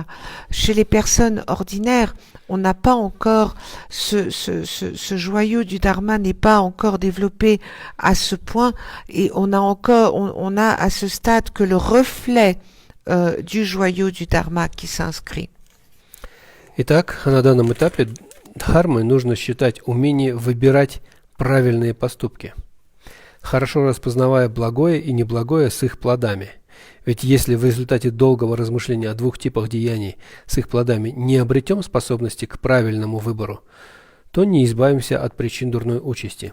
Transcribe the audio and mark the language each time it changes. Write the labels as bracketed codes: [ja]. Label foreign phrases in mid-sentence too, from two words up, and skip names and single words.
[fr] Chez les personnes ordinaires, on n'a pas encore ce joyau du dharma n'est pas encore développé à ce point, et on a à ce stade que le reflet du joyau du Дхарма qui s'inscrit. [ru] Итак, на данном этапе дхармой нужно считать умение выбирать правильные поступки, хорошо распознавая благое и неблагое с их плодами. Ведь если в результате долгого размышления о двух типах деяний с их плодами не обретем способности к правильному выбору, то не избавимся от причин дурной участи.